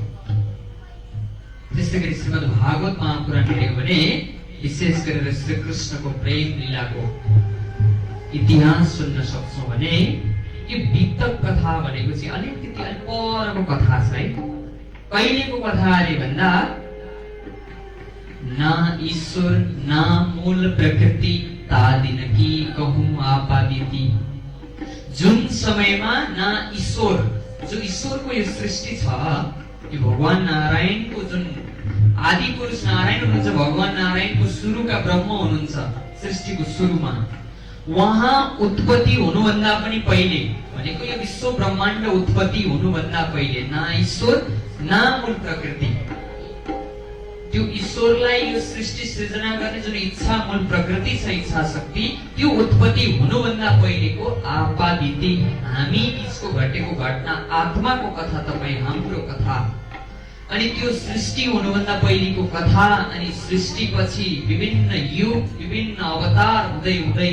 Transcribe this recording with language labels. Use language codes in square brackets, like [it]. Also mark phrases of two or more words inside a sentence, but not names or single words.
[ne] त्यस्तै गरी श्रीमद् भागवत महापुराण हेर्यौँ भने विशेष गरेर श्री कृष्णको प्रेम लीलाको इतिहास सुन्न सक्छौँ भने यो वितक कथा भनेको चाहिँ अलिकति परको कथा छ है। कहिलेको कथा अरे भन्दा [hi] ना ईश्वर ना मूल प्रकृति तादिन की कहूँ आपादिति। [ne] जुन समयमा ना ईश्वर, जो ईश्वरको यो सृष्टि छ, यो भगवान नारायणको जुन आदि पुरुष नारायण हुनुहुन्छ, भगवान नारायणको सुरुका ब्रह्म हुनुहुन्छ सृष्टिको सुरुमा, उहाँ उत्पत्ति हुनुभन्दा पनि पहिले भनेको यो विश्व ब्रह्माण्ड उत्पत्ति हुनुभन्दा पहिले ना ईश्वर ना मूल प्रकृति, त्यो ईश्वरलाई यो सृष्टि सृजना गर्ने जुन इच्छा मूल प्रकृति छ, इच्छा शक्ति, त्यो उत्पत्ति हुनुभन्दा पहिलेको आपादिति हामी बीचको घटेको घटना, आत्माको कथा तपाईँ हाम्रो कथा। अनि त्यो सृष्टि हुनुभन्दा पहिलेको कथा, अनि सृष्टिपछि विभिन्न युग विभिन्न अवतार हुँदै हुँदै